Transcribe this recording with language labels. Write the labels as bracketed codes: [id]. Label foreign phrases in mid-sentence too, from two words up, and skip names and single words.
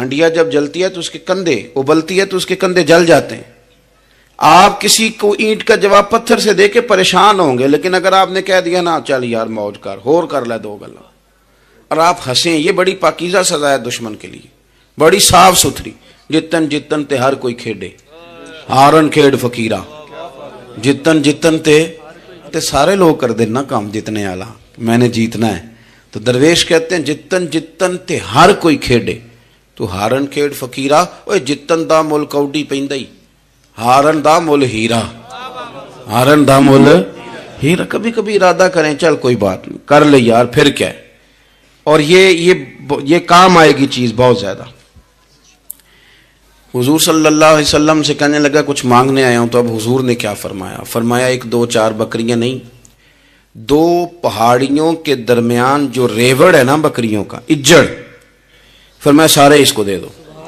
[ur] ہنڈیا جب جلتی ہے تو اس کے کندھے, ابلتی ہے تو اس کے کندھے جل جاتے ہیں. آپ کسی کو اینٹ کا جواب پتھر سے دے کے پریشان ہوں گے. لیکن اگر آپ نے کہہ دیا نا [pa] چل یار موج کر, ہور کر لے 2 گلا, [ur] اور آپ ہنسیں, یہ بڑی پاکیزہ سزا ہے دشمن کے لیے, بڑی صاف ستھری. [pa] جتن جتن تے ہر کوئی کھیڑے, ہارن کھیڑ فقیرہ, جتن جتن تے سارے لوگ کر دینا کام جتنے آلہ, [ur] میں نے جیتنا ہے. تو درویش کہتے ہیں [pa] جتن جتن تے ہر کوئی کھیڑے, تو ہارن کھیڑ فقیرہ. اوے جتن دا مل کوڈی پیندائی, ہارن دا مل ہیرا, ہارن دا مل ہیرا. [ur] کبھی کبھی ارادہ کریں, چل کوئی بات نہیں, کر لے یار, پھر کیا ہے. اور یہ کام آئے گی چیز بہت زیادہ. حضور صلی اللہ علیہ وسلم سے کہنے لگا کچھ مانگنے آیا ہوں. تو اب حضور نے کیا فرمایا؟ فرمایا 1-2-4 بکریاں نہیں, 2 پہاڑیوں کے درمیان جو ریوڑ ہے نا بکریوں کا, اجڑ, فرمایا سارے اس کو دے دو.